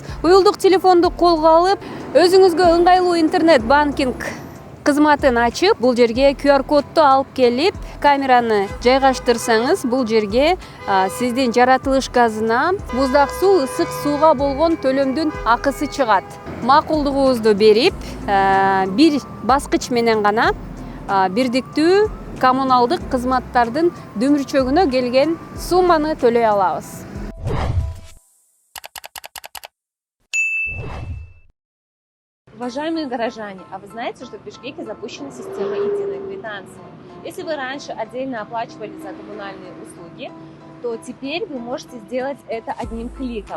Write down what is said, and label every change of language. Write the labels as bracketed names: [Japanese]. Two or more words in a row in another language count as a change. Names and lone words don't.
[Kyrgyz] Уюлдук телефонду колго алып, өзүңүзгө ыңгайлуу интернет банкинг кызматын ачып, бул жерге QR кодду алып келип, камераны жайгаштырсаңыз, бул жерге сиздин жаратылыш газына, муздак суу, ысык сууга болгон төлөмдүн акысы чыгат. Макулдугуңузду берип, бир баскыч менен гана бирдиктүү коммуналдык кызматтардын дөмүрчөгүнө келген сумманы төлөй алабыз. [Russian] Уважаемые горожане, а вы знаете, что в Бишкеке запущена система единой квитанции? Если вы раньше отдельно оплачивали за коммунальные услуги, то теперь вы можете сделать это одним кликом.